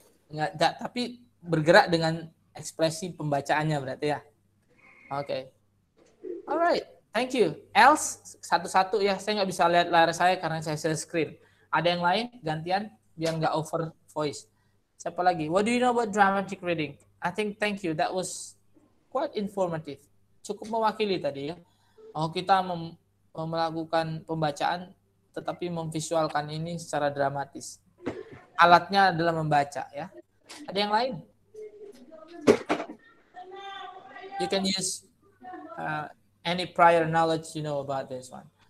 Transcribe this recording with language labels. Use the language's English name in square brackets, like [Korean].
[Indonesian] Nggak, tapi bergerak dengan ekspresi pembacaannya berarti ya. Oke. [English] Alright, thank you. [Indonesian] Else, satu-satu ya. Saya nggak bisa lihat layar saya karena saya share screen. Ada yang lain gantian biar nggak over voice. Siapa lagi? [English] What do you know about dramatic reading? I think thank you. That was quite informative. [Indonesian] Cukup mewakili tadi ya. Kita melakukan pembacaan tetapi memvisualkan ini secara dramatis. Alatnya adalah membaca ya. Ada yang lain? [English] You can use any prior knowledge you know about this one.